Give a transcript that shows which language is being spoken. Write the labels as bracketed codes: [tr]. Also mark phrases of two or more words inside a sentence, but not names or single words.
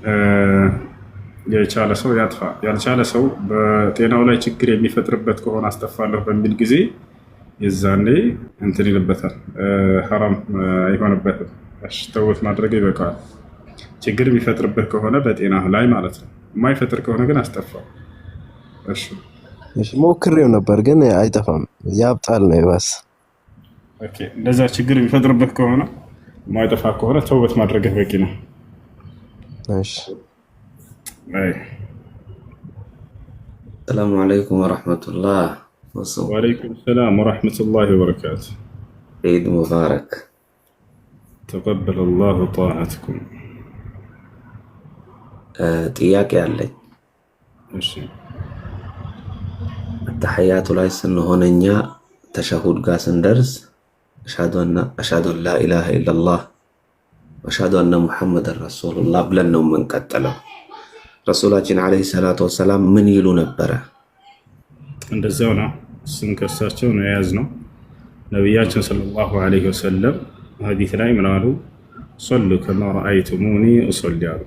[am] የቻለ ሰው ያጥፋ፣ ያልቻለ ሰው በጤናው ላይ ችግር የሚፈጥርበት ከሆነ አስጠፋለሁ በሚል ጊዜ የዛኔ እንትን ይልበታል፣ ሐራም አይሆንበትም። ተውት ማድረግ ይበቃዋል። ችግር የሚፈጥርበት ከሆነ በጤና ላይ ማለት ነው። የማይፈጥር ከሆነ ግን አስጠፋው። እሺ ሞክሬው ነበር ግን አይጠፋም፣ ያብጣል ነው ይባስ። ኦኬ እንደዛ ችግር የሚፈጥርበት ከሆነ ማይጠፋ ከሆነ ተውበት ማድረግ በቂ ነው። እሺ [ar] السلام عليكم ورحمة الله وعليكم السلام ورحمة الله وبركاته. عيد مبارك. تقبل الله طاعتكم. [am] ጥያቄ አለኝ። እሺ التحيات ላይ ስንሆን እኛ ተሸሁድ ጋር ስንደርስ [ar] أشهد أن لا إله إلا الله وأشهد أن محمد رسول الله [am] ብለን ነው የምንቀጥለው። ረሱላችን [ar] عليه الصلاة والسلام [am] ምን ይሉ ነበረ? እንደዛው ነው። እሱን ከእሳቸው ነው የያዝነው። ነቢያችን [ar] صلى الله عليه وسلم [am] ሐዲስ ላይ ምን አሉ? [ar] صلوا كما رأيتموني أصلي አሉ።